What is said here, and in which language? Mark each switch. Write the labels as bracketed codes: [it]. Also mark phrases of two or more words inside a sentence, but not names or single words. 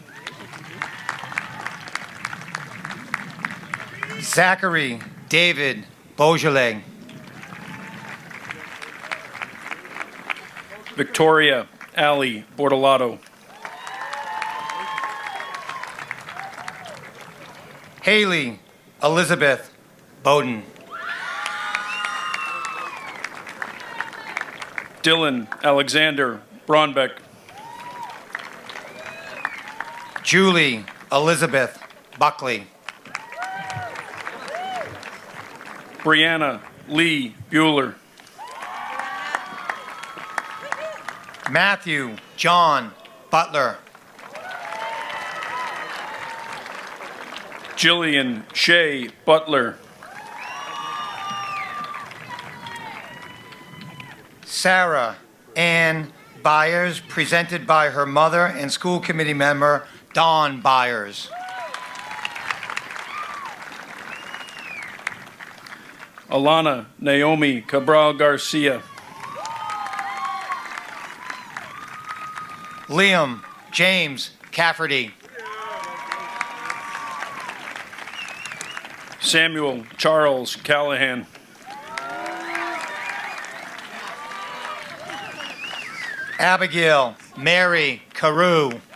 [en] Zachary David Beaujolais. Victoria Ali Bortolato. Haley Elizabeth Bowden. Dylan Alexander Braunbeck. Julie Elizabeth Buckley. Brianna Lee Bueller. Matthew John Butler. Jillian Shea Butler. Sarah Ann Byers, presented by her mother and school committee member Dawn Byers. Alana Naomi Cabral Garcia. Liam James Cafferty. Samuel Charles Callahan. Abigail Mary Carew.